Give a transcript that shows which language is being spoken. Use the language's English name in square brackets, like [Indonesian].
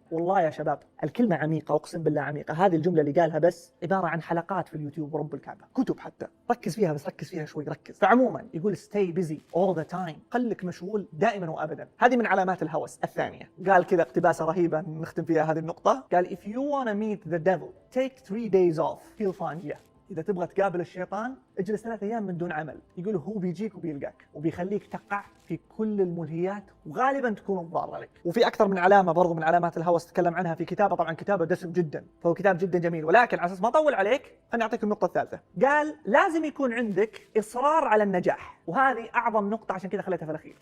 [Arabic] والله يا شباب الكلمه عميقه، اقسم بالله عميقه. هذه الجمله اللي قالها بس عباره عن حلقات في اليوتيوب ورب الكعبه، كتب حتى، ركز فيها بس ركز فيها شوي، ركز. فعموما يقول [English] stay busy all the time، [Arabic] خليك مشغول دائما وابدا. هذه من علامات الهوس الثانيه. قال كذا اقتباسه رهيبه نختم فيها هذه النقطه. قال [English] if you wanna meet the devil take 3 days off he'll find you. [Arabic] إذا تبغى تقابل الشيطان اجلس 3 أيام من دون عمل. يقول هو بيجيك وبيلقاك وبيخليك تقع في كل الملهيات وغالبا تكون ضارة لك. وفي أكثر من علامة برضو من علامات الهوس تكلم عنها في كتابه، طبعا كتابه دسم جدا، فهو كتاب جدا جميل. ولكن على أساس ما أطول عليك خليني أعطيك النقطة الثالثة. قال لازم يكون عندك إصرار على النجاح، وهذه أعظم نقطة عشان كذا خليتها في الأخير.